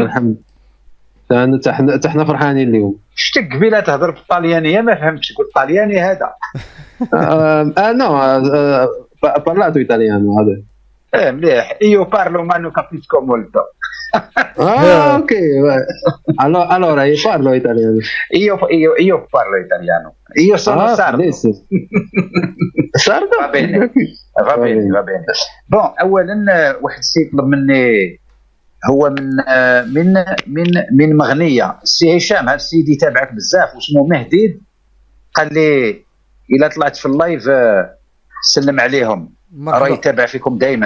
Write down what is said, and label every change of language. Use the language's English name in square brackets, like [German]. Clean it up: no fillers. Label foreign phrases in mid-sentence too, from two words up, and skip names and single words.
[Arabic] الحمد لله. حنا فرحانين اليوم. شتك قبيله تهضر بالطاليانيه ما فهمتش تقول طالياني هذا. [Italian] no parlato italiano هذا. مليح. io parlo ma no capisco molto. اوكي allora io parlo italiano. Io parlo italiano. Io sono sardo. sardo. va bene. [Arabic] بون اولا واحد السيد طلب مني، هو من مغنيه السي هشام. هذا السيد يتابعك بزاف واسمه مهديد، قال لي الا طلعت في اللايف سلم عليهم، راه يتابع فيكم دائما.